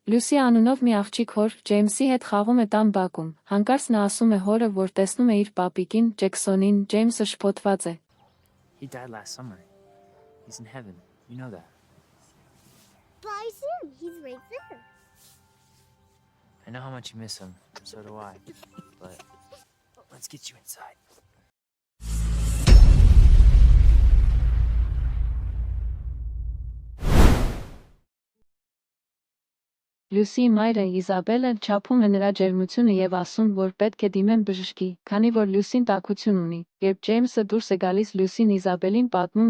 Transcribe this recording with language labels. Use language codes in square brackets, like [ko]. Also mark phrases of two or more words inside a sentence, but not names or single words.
[hy] Լյուսի անունով մի աղջիկ հոր Ջեյմսի հետ խաղում է տան բակում, հանկարծ նա ասում է հորը, որ տեսնում է իր պապիկին, Ջեքսոնին, Ջեյմսը շփոթված է։ [en] He died last summer. He's in heaven. You know that. Bryson, he's right there. I know how much you miss him. So do I. But let's get you inside. [hy] Լյուսիի մայրը Իզաբելը չափում է նրա ջերմությունը եւ ասում, որ պետք է դիմեն բժշկի, քանի որ Լյուսին տաքություն ունի։ Երբ Ջեյմսը դուրս է գալիս, Լյուսին Իզաբելին պատմում է